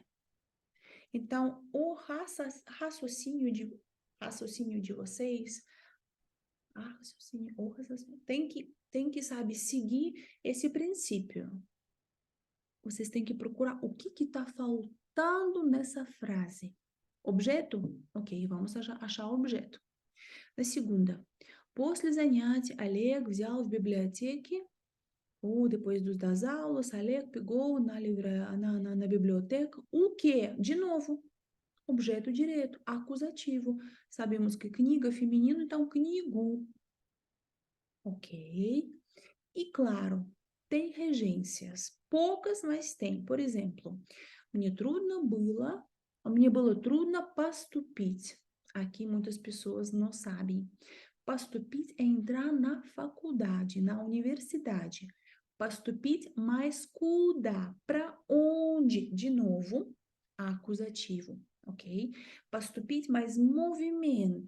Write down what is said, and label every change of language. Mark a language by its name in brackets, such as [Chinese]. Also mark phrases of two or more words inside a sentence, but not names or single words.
[Portuguese] Então, o raciocínio de vocês tem que, sabe, seguir esse princípio. Vocês têm que procurar o que está faltando nessa frase. Objeto? Ok, vamos achar o objeto. Na segunda, [Russian] после занятий Олег взял в библиотеке, [Portuguese] depois das aulas, Олег pegou na biblioteca o quê? De novo, objeto direto, acusativo. Sabemos que книга feminino, então книгу. Ok? E claro, tem regências. Poucas, mas tem. Por exemplo, [Russian] мне было трудно поступить. [Portuguese] Aqui muitas pessoas não sabem. Поступить é entrar na faculdade, na universidade. Поступить mais куда? Para onde? De novo, acusativo, ok? Поступить mais movimento.